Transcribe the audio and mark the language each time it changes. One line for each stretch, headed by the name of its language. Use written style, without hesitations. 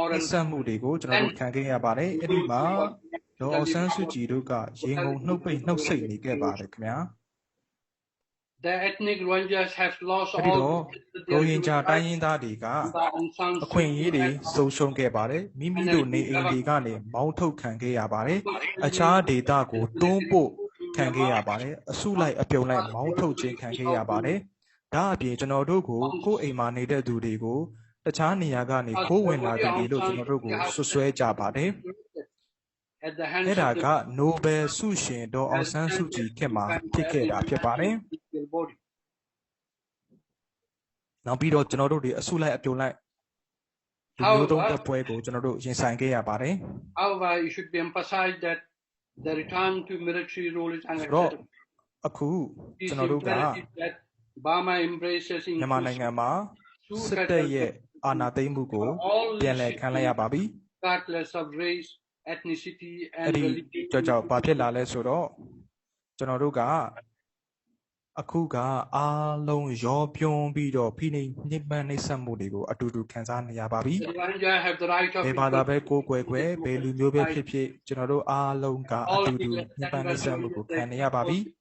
Burmese: ဆက်မှုတွေကိုကျွန်တော်တို့ခံခဲ့ရပါတယ်အဲ့ဒီမှာဒေါ်အောင်ဆန်းစုကြည်တို့ကရင်ကုန်နှုတ်ပိတ်နှုတ်ဆက်နေခဲ့ပါတယ်ခင်ဗျာ
English: The ethnic Rohingyas have lost all
Burmese: ရိုဟင်ဂျာတိုင်းရင်းသားတွေကအခွင့်အရေးတွေဆုံးရှုံးခဲ့ပါတယ်မိမိတို့နေအိမ်တွေကနေမောင်းထုတ်ခံခဲ့ရပါတယ်အခြားဒေသကိုတွန်းပို့ခံခဲ့ရပါတယ်အစုလိုက်အပြုံလိုက်မောင်းထုတ်ခြင်းခံခဲ့ရပါတယ်ဒါအပြင်ကျွန်တော်တို့ကိုကိုယ့်အိမ်မှာနေတဲ့သူတွေကိုတခြားနေရာကနေခိုးဝင်လာကြတယ်လို့ကျွန်တော်တို့ကိုဆွဆွဲကြပါတယ် အဲ့ဒါကနိုဘယ်ဆုရှင်ဒေါ်အောင်ဆန်းစုကြည်ခေတ်မှာဖြစ်ခဲ့တာဖြစ်ပါတယ်နောက်ပြီးတော့ကျွန်တော်တို့တွေအစုလိုက်အပြုံလိုက်လူမျိုးတုံးတပ်ပွဲကိုကျွန်တော်တို့ရင်ဆိုင်ခဲ့ရပါတယ်
English: However, it should be emphasized that the return to military rule is unacceptable.
Burmese: အခုကျွန်တော်တို့က
English: Burma embraces
Burmese: မြန်မာနိုင်ငံမှာစစ်တပ်ရဲ့အာဏာသိမ်းမှုကိုပြန်လည်ခံလိုက်ရပါပြီ
English: regardless of race, ethnicity and
Burmese: အဲ့ဒီကြောင့်ဘာဖြစ်လာလဲဆိုတော့ကျွန်တော်တို့ကအခုကအားလုံးရောပြုံးပြီးတော့ဖိနှိပ်နှိမ့်ပန်းနှိပ်စက်မှုတွေကိုအတူတူခံစားနေရပါပြီဘယ်ဘာသာပဲကိုယ်ကွယ်ကွယ်ဘယ်လူမျိုးပဲဖြစ်ဖြစ်ကျွန်တော်တို့အားလုံးကအတူတူနှိမ့်ပန်းနှိပ်စက်မှုကိုခံနေရပါပြီ